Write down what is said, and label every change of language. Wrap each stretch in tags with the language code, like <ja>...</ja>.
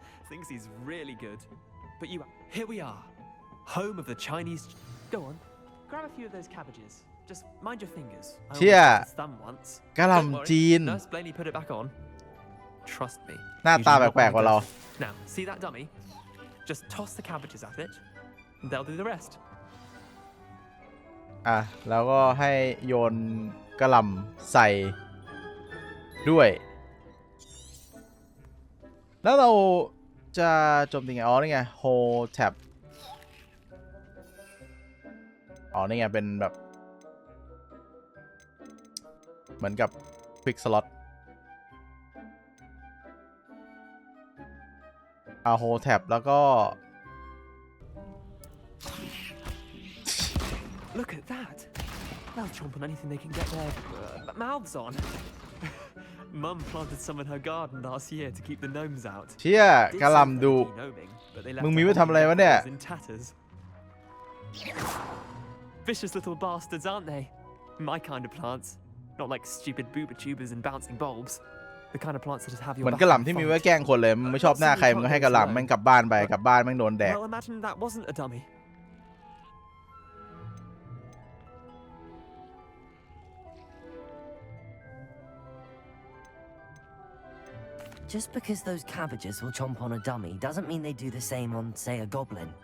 <en>Thinks he's really good. But here we are. Home of the Chinese... Go on. grab a few of those cabbages. Just mind your fingers. I</en> <th>เชี่ย</th> <en>almost lost thumb once.</en> <th>กะหล่ำจีน</th> <en>Nurse Blaney put it back on. Trust me.</en> <th>หน้าตา</th> <en>Usually not</en> <th>แปลกๆกว่าเรา</th> <en>Now, see that dummy? Just toss the cabbages at it, and they'll do the rest.</en> <th>แล้วก็ให้โยนกะหล่ำใส่ด้วย แล้วเราจะโจมตีไงนี่ไง</th> <en>hold tab</en> <th>นี่ไงเป็นแบบเหมือนกับ quick slot hold tab แล้วก็</th> <en>Look at that. They'll chomp on anything they can get their mouths on. Mum planted some in her garden last year to keep the gnomes out.</en> <th>เชี่ยกะหล่ำดุ มึงมีไว้ทำอะไรวะเนี่ย</th> <en>Vicious little bastards, aren't they? My kind of plants. Not like stupid booba tubers and bouncing bulbs. The kind of plants that just have your</en> <th>เหมือนกะหล่ำที่มีไว้แกล้งคนเลยมึงไม่ชอบหน้าใครมึงก็ให้กะหล่ำแม่งกลับบ้านไปกลับบ้านแม่งโดนแดก</th> <en>Well, imagine that wasn't a dummy. Just because those cabbages will chomp on a dummy doesn't mean they do the same on, say, a goblin.</en>